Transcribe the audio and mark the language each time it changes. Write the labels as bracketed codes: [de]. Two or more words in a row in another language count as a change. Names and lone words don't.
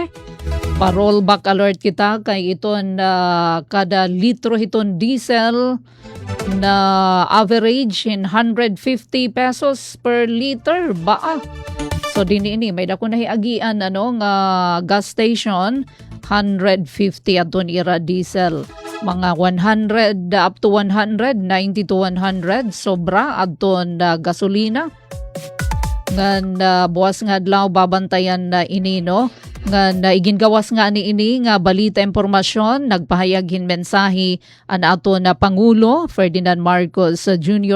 [war] Pa-rollback alert kita kay iton kada litro hiton diesel na average in 150 pesos per liter baa. So ini may dako nahiagian nga gas station 150 aton ira diesel. Mga 100 up to 100, 90 to 100 sobra adton gasolina. Ngan buwas nga adlaw babantayan na ini nga igingawas nga ni ini nga balita impormasyon nagpahayag hin mensahe an aton na Pangulo Ferdinand Marcos Jr.